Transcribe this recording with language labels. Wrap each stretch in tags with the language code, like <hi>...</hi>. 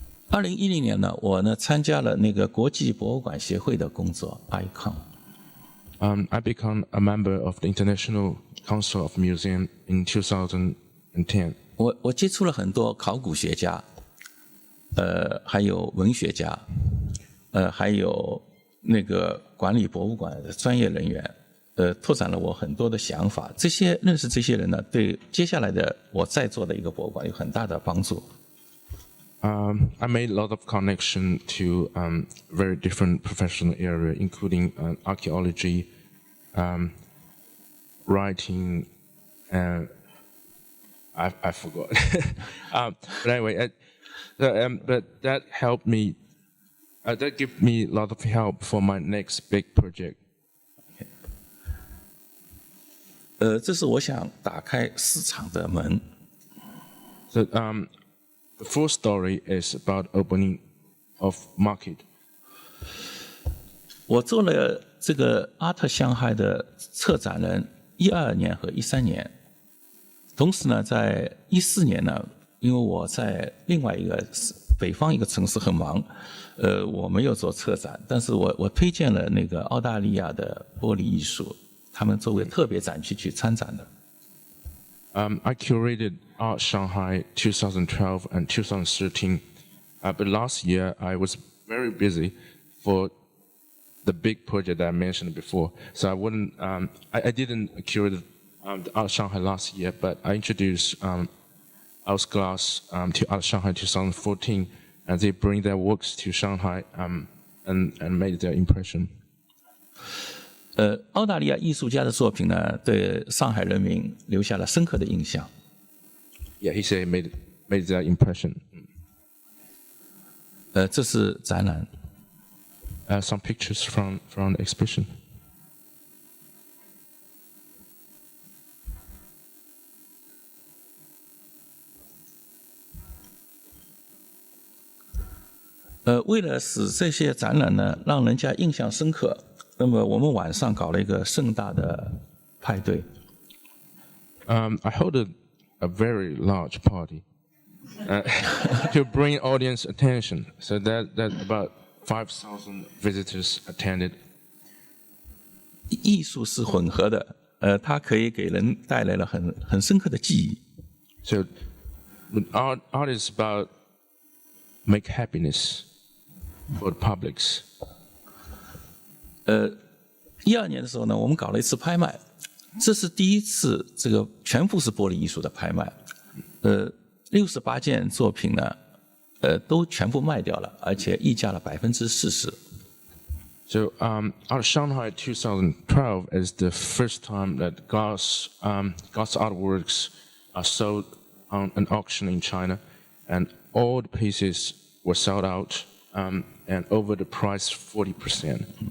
<zh>2010年呢，我呢参加了那个国际博物馆协会的工作 ，ICON。</zh> <en>I became a member of the International Council of Museum in 2010.</en> <zh>我接触了很多考古学家，还有文学家，还有那个管理博物馆的专业人员，拓展了我很多的想法。认识这些人呢，对接下来的我在做的一个博物馆有很大的帮助。</zh> <en>I made a lot of connection to very different professional area, including archaeology, writing, and I forgot. But anyway, but that helped me. That gave me a lot of help for my next big project.</en> <zh>这是我想打开市场的门。</zh> <en>So the fourth story is about opening of market.</en> <zh>我做了这个 Art 上海的策展人，12年和13年。同时呢，在14年呢，因为我在另外一个北方一个城市很忙，我没有做策展，但是我推荐了那个澳大利亚的玻璃艺术，他们作为特别展区去参展的。</zh> <en>I curated Art Shanghai 2012 and 2013, but last year I was very busy for the big project that I mentioned before. So I wouldn't, I didn't curate the Art Shanghai last year, but I introduced Ausglass to Art Shanghai 2014, and they bring their works to Shanghai and made their impression.</en> <zh>澳大利亚艺术家的作品呢，对上海人民留下了深刻的印象。</zh> <en>Yeah, he said made their impression.</en> <zh>这是展览。</zh> <en>Some pictures from the exhibition.</en> <zh>为了使这些展览呢让人家印象深刻，那么我们晚上搞了一个盛大的派对。</zh> <en>I held a very large party to bring audience attention. So that about 5,000 visitors attended.</en> <zh>艺术是混合的，它可以给人带来了很深刻的记忆。</zh> <en>So art is about make happiness for the publics.</en> <zh>12年的时候呢，我们搞了一次拍卖，这是第一次这个全部是玻璃艺术的拍卖。 68件作品呢，都全部卖掉了，而且溢价了40%。</zh> <en>So Art Shanghai 2012 is the first time that glass artworks are sold on an auction in China, and all the pieces were sold out and over the price 40%.</en>